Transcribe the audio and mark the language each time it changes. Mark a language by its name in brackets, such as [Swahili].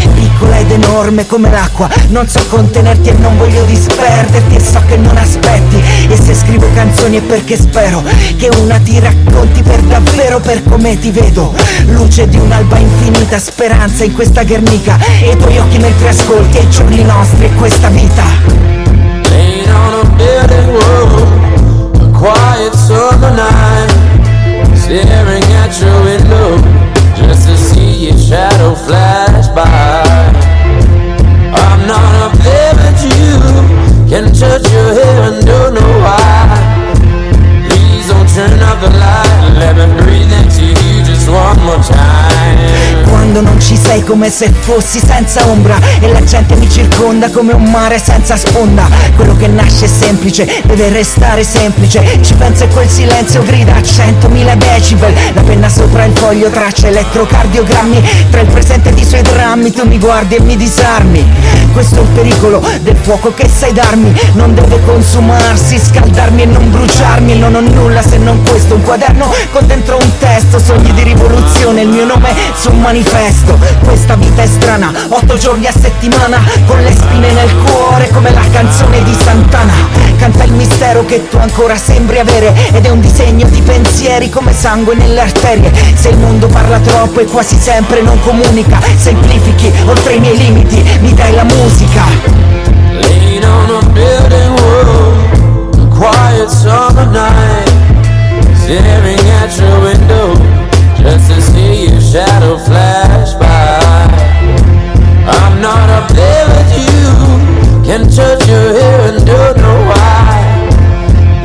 [Italian] Piccola ed enorme come l'acqua. Non so contenerti e non voglio disperderti. E so che non aspetti. E se scrivo canzoni è perché spero che una ti racconti per davvero, per come ti vedo. Luce di un'alba infinita, speranza in questa Guernica. E i tuoi occhi mentre ascolti, e i giorni nostri e questa vita. [English] Laying on a building wall, a quiet summer night. Staring at your window, just to see your shadow flash by. I'm not a baby, you can touch your head and don't know why. Please don't turn off the light, let me breathe into you. One more time. [Italian] Quando non ci sei come se fossi senza ombra. E la gente mi circonda come un mare senza sponda. Quello che nasce è semplice, deve restare semplice. Ci penso e quel silenzio grida a 100.000 decibel. La penna sopra il foglio traccia elettrocardiogrammi. Tra il presente e i suoi drammi tu mi guardi e mi disarmi. Questo è il pericolo del fuoco che sai darmi. Non deve consumarsi, scaldarmi e non bruciarmi. Non ho nulla se non questo, un quaderno con dentro un testo. Sogni di rivoluzione, il mio nome su un manifesto. Questa vita è strana, 8 giorni a settimana, con le spine nel cuore come la canzone di Santana. Canta il mistero che tu ancora sembri avere, ed è un disegno di pensieri come sangue nelle arterie. Se il mondo parla troppo e quasi sempre non comunica, semplifichi oltre i miei limiti, mi dai la musica. [English] Laying on a building wall, a quiet summer night. Staring at your window, just to see your shadow flash by. I'm not up there with you, can touch your hair and don't know why.